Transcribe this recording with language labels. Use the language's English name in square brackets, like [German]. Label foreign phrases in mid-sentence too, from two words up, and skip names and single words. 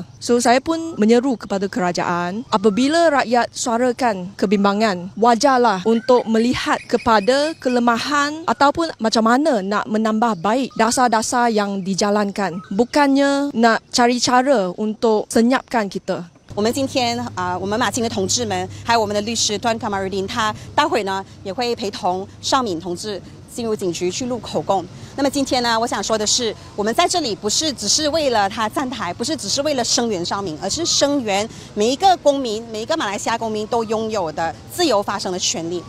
[Malay] So saya pun menyeru kepada kerajaan, apabila rakyat suarakan kebimbangan, wajarlah untuk melihat kepada kelemahan ataupun macam mana nak menambah baik dasar-dasar yang dijalankan, bukannya nak cari cara untuk senyapkan kita. [Chinese] 我们今天我们马青的同志们，还有我们的律师端卡马瑞丁，他待会呢也会陪同邵敏同志进入警局去录口供。那么今天呢，我想说的是，我们在这里不是只是为了他站台，不是只是为了声援邵敏，而是声援每一个公民，每一个马来西亚公民都拥有的自由发声的权利。